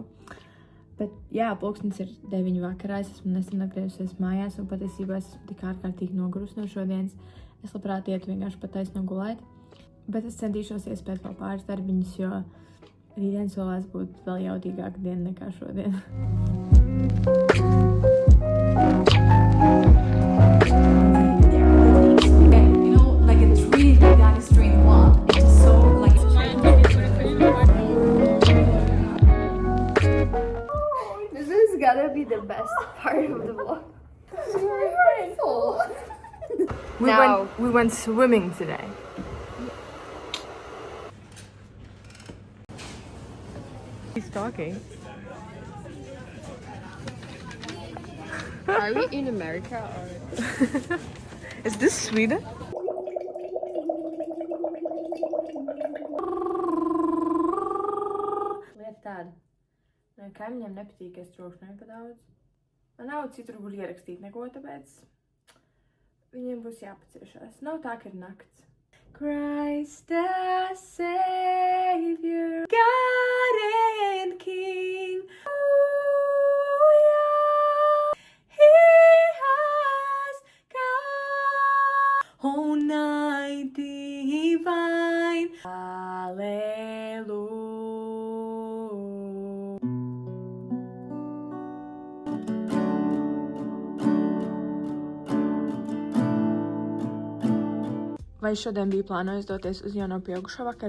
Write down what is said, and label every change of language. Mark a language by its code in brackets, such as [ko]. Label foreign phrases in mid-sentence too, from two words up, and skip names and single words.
[lv] Bet jā, pulkstenis ir 9 vakarā, es esmu nesen atgriezusies mājās un patiesībā es esmu tik ārkārtīgi nogurusi no šodienas. Es labprāt ietu vienkārši pataisno gulēt, bet es centīšos iespēt vēl pāris darbiņus, jo rītdien solās būt vēl jaudīgāka diena nekā šodien. [en] You know, like a tree down the street wall. It's just so like. This is gonna be the best part of the vlog. We went swimming today. He's talking. Are we in America or? Is this Sweden? [lv] Lieta tāda. Kaimiņiem nepatīk, ka es trokšņoju pa daudz. Man nav citur, kur ierakstīt neko, tāpēc viņiem būs jāpaciešās. Nav tā, ka ir nakts. [en] Christ the Savior, God and King. He has come, oh night divine, hallelujah. [lv] Vai šodien bija plānojis doties uz jauno pieaugušo vakaru?